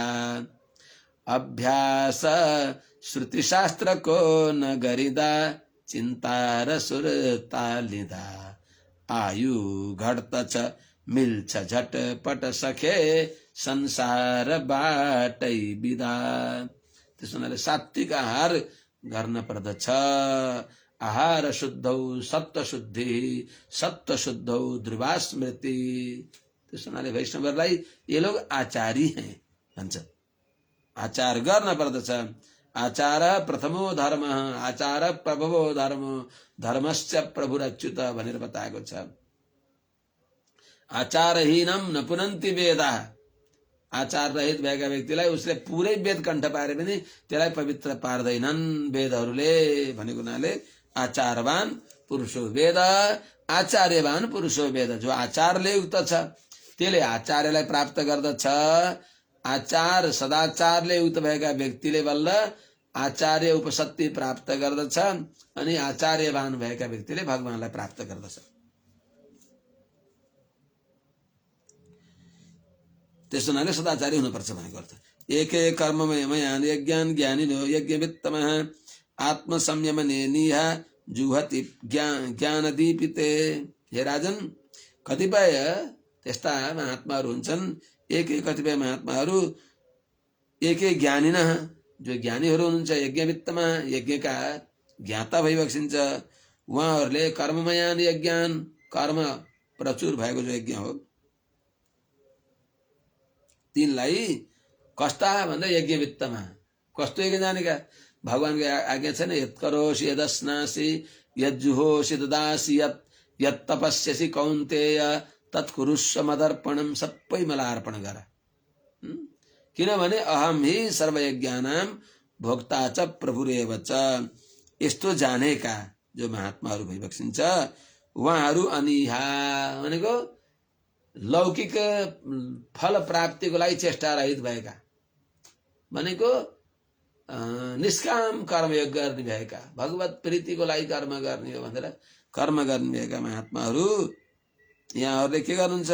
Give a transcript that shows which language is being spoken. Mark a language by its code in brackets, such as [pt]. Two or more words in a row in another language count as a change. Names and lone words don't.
[ne] अभ्यास श्रुति शास्त्रको नगरिदा चिन्ता र सुरता लिँदा, आयु घट्दछ मिल्छ झटपट सखे संसारबाटै बिदा। त्यसो हुनाले सात्विक आहार गर्न पर्दछ। [sa] आहार शुद्धौ सत्व शुद्धि, सत्व शुद्धौ ध्रुवा स्मृति। [ne] त्यसो हुनाले वैष्णवहरूलाई [hi] ये लोग आचारी हैं [ne] भन्छ। आचार गर्न पर्दछ। [sa] आचार प्रथमो धर्म, आचार प्रभवो धर्म, धर्मस्य प्रभुरच्युत [ne] भनेर बताएको छ। [sa] आचारहीनम न पुनन्ति वेदा। [ne] आचार रहित भएका व्यक्तिलाई उसले पुरै वेद कण्ठ पारे पनि त्यसलाई पवित्र पार्दैनन् वेदहरूले भनेको हुनाले [sa] आचारवान पुरुषो वेद, आचार्यवान पुरुषो वेद। [ne] जो आचारले युक्त छ त्यसले आचार्यलाई प्राप्त गर्दछ। आचार सदाचारले युक्त भएका व्यक्तिले बल्ल आचार्य उपसत्ति प्राप्त गर्दछ, अनि आचार्यवान भएका व्यक्तिले भगवानलाई प्राप्त गर्दछ। त्यसो हुनाले सदाचारी हुनुपर्छ भनेको अर्थ। [sa] एके कर्ममयान यज्ञान ज्ञानिनो यज्ञवित्तमः आत्मसंयमने निहा जुहति ज्ञान दीपिते। [ne] हे राजन, कतिपय त्यस्ता महात्माहरू हुन्छन्, एकै कतिपय महात्माहरू एकै ज्ञानी न, जो ज्ञानीहरू हुनुहुन्छ यज्ञवित्तमा, यज्ञका ज्ञाता भइबक्सिन्छ। उहाँहरूले [sa] कर्ममयान यज्ञान, [ne] कर्म प्रचुर भएको जो यज्ञ हो तिनलाई कस्ता भन्दा यज्ञवित्तमा। कस्तो यज्ञ जानेका? भगवानको आज्ञा छैन, [sa] यत्करोषि यदस्नासि यज्जुहोषि ददासि यत्तपस्यसि कौन्तेय तत्कुरुष्व मदर्पणम। [ne] सबै मलाई अर्पण गर, किनभने [sa] अहम ही सर्वयज्ञानां भोक्ता च प्रभुरेव च। [ne] यस्तो जानेका जो महात्माहरू भइबक्सिन्छ उहाँहरू अनिहा भनेको लौकिक फल प्राप्तिको लागि चेष्टा रहित भएका, भनेको निष्काम कर्मयोग गर्ने भएका, भगवत प्रीतिको लागि कर्म गर्ने हो भनेर कर्म गर्ने भएका महात्माहरू यहाँहरूले के गर्नुहुन्छ?